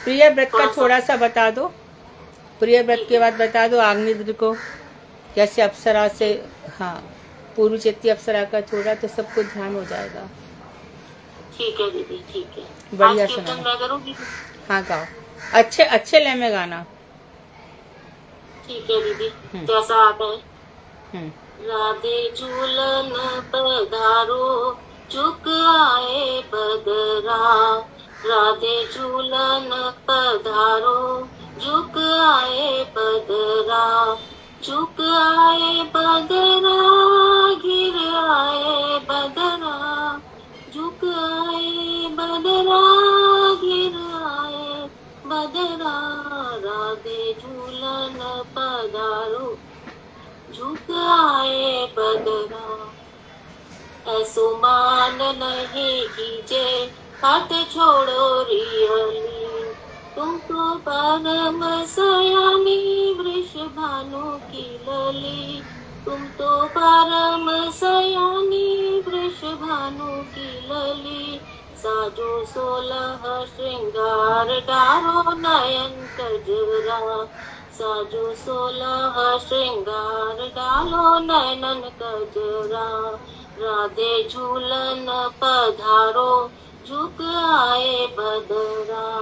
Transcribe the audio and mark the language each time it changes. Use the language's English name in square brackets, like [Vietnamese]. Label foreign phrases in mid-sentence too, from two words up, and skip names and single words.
[Hindi] प्रिय व्रत का थोड़ा सा बता दो। प्रिय व्रत के बाद बता दो आग्नेय को कैसे अप्सरा से, हाँ पूर्व चेती अप्सरा का थोड़ा, तो सबको ध्यान हो जाएगा। ठीक है दीदी, ठीक है। बढ़िया आज कीर्तन मैं करूंगी। हाँ गाओ, अच्छे अच्छे लय में गाना। ठीक है दीदी, जैसा आता है। [Braj] राधे झूलन पधारो, चुक आए बदरा। राधे झूलन पधारो, झुक आए बदरा। झुक आए बदरा, गिर आए बदरा। झुक आए बदरा, गिर आए बदरा। राधे झूलन पधारो, झुक आए बदरा। ऐसो मान नहीं कीजे, हाथ छोड़ो रियली। तुम तो परम सयानी, वृषभानु की लली। तुम तो परम सयानी, वृषभानु की लली। साजो 16 श्रृंगार, डारो नयन कजरा। साजो 16 श्रृंगार, डालो नयन कजरा। राधे झूलन पधारो, झुक आए बदरा।